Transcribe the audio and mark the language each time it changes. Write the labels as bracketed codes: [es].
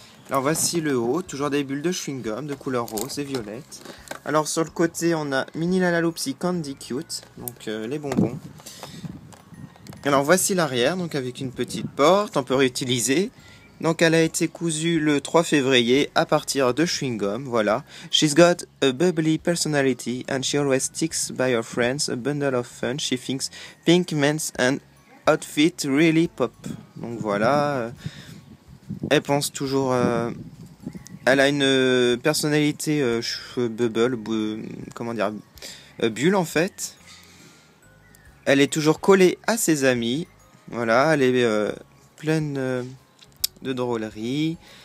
[fr] Alors voici le haut, toujours des bulles de chewing-gum de couleur rose et violette. Alors sur le côté on a Minnie la la loopsie Candy Cute, donc les bonbons. Alors voici l'arrière, donc avec une petite porte, on peut réutiliser. Donc elle a été cousue le 3 février à partir de chewing-gum, voilà. [en] She's got a bubbly personality and she always sticks by her friends, a bundle of fun. She thinks pink men's and outfit really pop. [fr] Donc voilà, elle pense toujours... elle a une personnalité bubble, bulle en fait. Elle est toujours collée à ses amis, voilà, elle est pleine... de drôlerie.